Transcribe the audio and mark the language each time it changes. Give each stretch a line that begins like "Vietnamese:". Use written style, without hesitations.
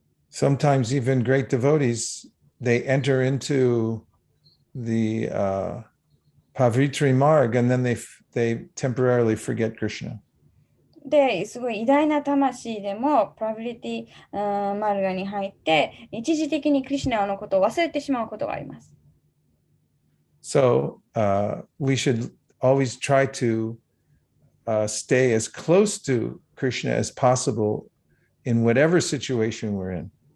English: Sometimes even great devotees, they enter into the Pavitri Marg and then they temporarily forget Krishna.
Japanese: で、すごい偉大な魂でもプラビリティマルガに入って一時的にクリシュナのことを忘れてしまうことがあります。
English: So we should always try to stay as close to Krishna as possible in whatever situation we're in.